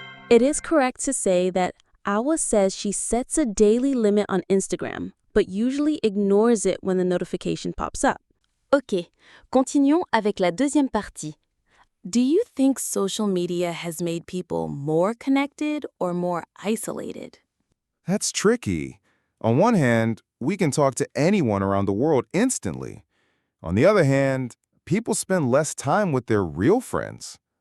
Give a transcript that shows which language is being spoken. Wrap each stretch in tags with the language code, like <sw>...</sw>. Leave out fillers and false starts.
<en>It is correct to say that Awa says she sets a daily limit on Instagram, but usually ignores it when the notification pops up.</en> <fr>Ok, continuons avec la deuxième partie.</fr> <en>Do you think social media has made people more connected or more isolated? That's tricky. On one hand, we can talk to anyone around the world instantly. On the other hand, people spend less time with their real friends.</en>